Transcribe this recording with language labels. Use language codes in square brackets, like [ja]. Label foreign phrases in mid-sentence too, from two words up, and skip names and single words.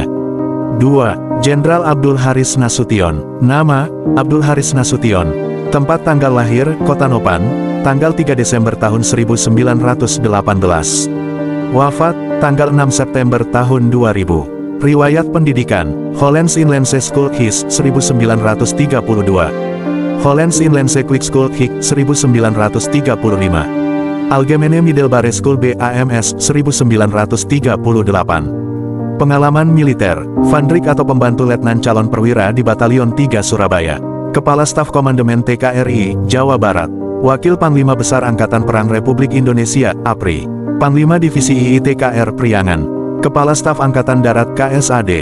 [id] 2. Jenderal Abdul Haris Nasution. Nama, Abdul Haris Nasution. Tempat tanggal lahir, Kota Nopan, tanggal 3 Desember tahun 1918. Wafat, tanggal 6 September tahun 2000. Riwayat pendidikan, Hollands Inlandse School His 1932. Hollands Inlandse Quick School Hik 1935. Algemene Middelbare School BAMS 1938. Pengalaman militer, Vandrik atau pembantu letnan calon perwira di Batalion 3 Surabaya. Kepala Staf Komandemen TKRI, Jawa Barat. Wakil Panglima Besar Angkatan Perang Republik Indonesia, APRI. Panglima Divisi II TKR Priangan. Kepala Staf Angkatan Darat KSAD.